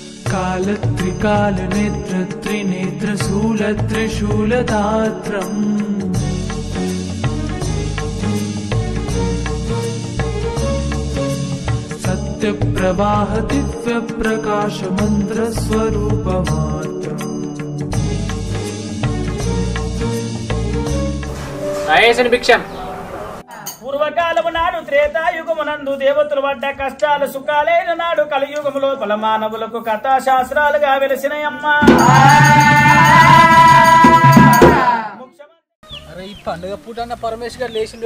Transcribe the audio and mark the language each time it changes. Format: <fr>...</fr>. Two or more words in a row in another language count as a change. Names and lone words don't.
<sa>काल नेत्र त्रिनेत्र शूल त्रिशूलदात्रम् सत्य प्रवाह दिव्य प्रकाश मंत्र स्वरूप मात्रम्</sa> <te>రాయేసిన భిక్షం పూర్వకాలము నాడు త్రేతాయుగమునందు దేవతలు పడ్డ కష్టాలు సుఖాలైన నాడు కలియుగము లోపల మానవులకు కథా శాస్త్రాలుగా వెలిసినయమ్మా. అరే ఈ పండుగ పూట అన్న పరమేశ్ గారు లేచిండో</te>